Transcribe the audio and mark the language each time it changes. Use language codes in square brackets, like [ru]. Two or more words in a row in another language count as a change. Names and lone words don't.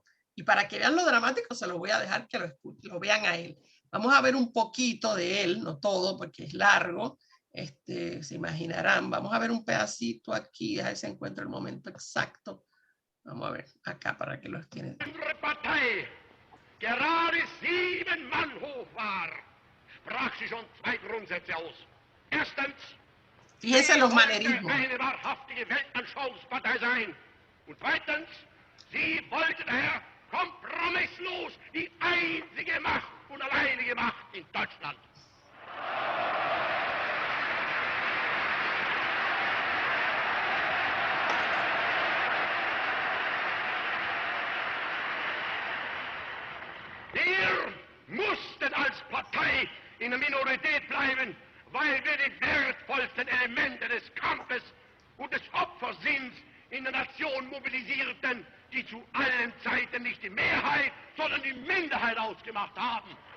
[es] Y para que vean lo dramático, se lo voy a dejar que lo vean a él. Vamos a ver un poquito de él, no todo, porque es largo. Se imaginarán. Vamos a ver un pedacito aquí, a ver si encuentro el momento exacto. Vamos a ver acá para que los tienen. [de] Partei, gerade 7 Mann hoch war, sprach sie schon 2 Grundsätze aus. Erstens, [es] fíjense los manerismos. [de] eine wahrhaftige Weltanschauungspartei sein. Und zweitens, sie wollte daher kompromisslos die einzige Macht und alleinige Macht in Deutschland. Wir mussten als Partei in der Minorität bleiben, weil wir die wertvollsten Elemente des Kampfes und des Opfersinns in der Nation mobilisierten, die zu allen Zeiten nicht die Mehrheit, sondern die Minderheit ausgemacht haben.